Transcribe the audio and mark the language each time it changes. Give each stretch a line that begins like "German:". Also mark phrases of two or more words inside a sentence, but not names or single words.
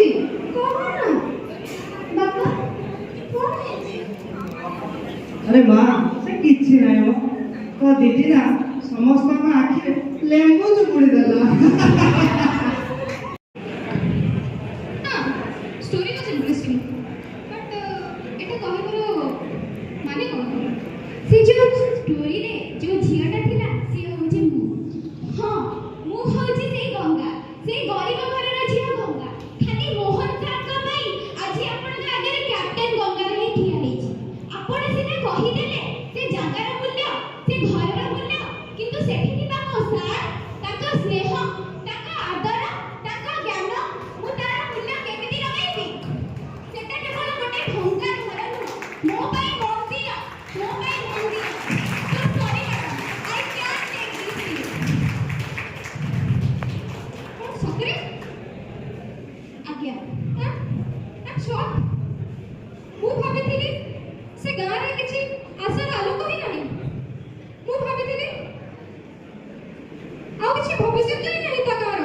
Odia: କଣ ବାପା କଣ ହେଇଛି? ଆରେ ମା ସେ କିଛି ନାହିଁ ମ ତ ଦିଦି ନା ସମସ୍ତଙ୍କ ଆଖିରେ ଲେମ୍ବୁ ଚୁପୁଡ଼ି ଦେଲା। ହଁ
English: story was interesting but
Odia: এটা କହିବାର ମାନେ କଣ? ସେ ଯୋଉ ଷ୍ଟୋରିରେ ଯୋଉ ଝିଅଟା ଥିଲା ସିଏ ହଉଛି ମୁଁ। ହଁ ମୁଁ ହଉଛି ସେଇ ଗଙ୍ଗା, ସେଇ ଗରିବ ଘରର ଝିଅ ଗଙ୍ଗା। ଖାଲି ମୋହନ ସାରଙ୍କ ପାଇଁ ଆଜି ଆପଣଙ୍କ ଆଗରେ କ୍ୟାପ୍ଟେନ ଗଙ୍ଗାର ହିଁ ଠିଆ ହେଇଛି। ଆପଣ ସିନା କହିଦେଲେ ସେ ଜାଗାର ମୂଲ୍ୟ, ସେ ଘରର ମୂଲ୍ୟ, କିନ୍ତୁ ସେଠି ଥିବା ମୋ ସାର୍, ତାଙ୍କ ସ୍ନେହ, ତାଙ୍କ ଆଦର, ତାଙ୍କ ଜ୍ଞାନ, ମୁଁ ତାର ମୂଲ୍ୟ କେମିତି ଲଗାଇବି? ସେଟା କେବଳ ଗୋଟେ ଭଙ୍ଗା ଘର ନୁହଁ, ମୋ ପାଇଁ ମନ୍ଦିର, ମୋ ପାଇଁ ମନ୍ଦିର।
English: So sorry madam, I can't take this risk.
Odia: କଣ ସତରେ? ଆଜ୍ଞା
English: I'm shocked.
Odia: ମୁଁ ଭାବିଥିଲି ସେ ଗାଁରେ କିଛି ଆଶାର ଆଲୋକ ହିଁ ନାହିଁ। ମୁଁ ଭାବିଥିଲି ଆଉ କିଛି ଭବିଷ୍ୟତ ହିଁ ନାହିଁ ତା ଗାଁର।